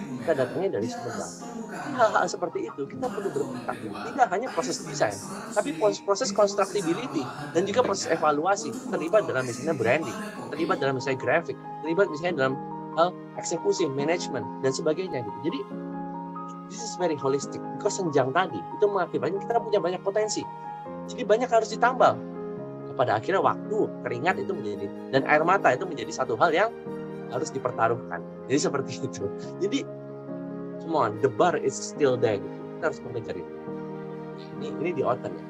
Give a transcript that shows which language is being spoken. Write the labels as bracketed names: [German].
[Indonesian] Kita datangnya dari Sumedang. Hal-hal seperti itu kita perlu berpikir. Tidak hanya proses desain, tapi proses constructability dan juga proses evaluasi. Terlibat dalam misalnya branding, terlibat dalam misalnya grafik, terlibat misalnya dalam hal eksekusi, manajemen dan sebagainya gitu. Jadi [English] this is very holistic. [Indonesian] Because senjang tadi itu mengakibatkan kita punya banyak potensi. Jadi banyak harus ditambal. Pada akhirnya waktu, keringat itu menjadi dan air mata itu menjadi satu hal yang harus dipertaruhkan. Jadi seperti itu. Jadi [English] come on, the bar is still there [Indonesian] gitu. Kita harus mengejar itu. Ini di autumn ya.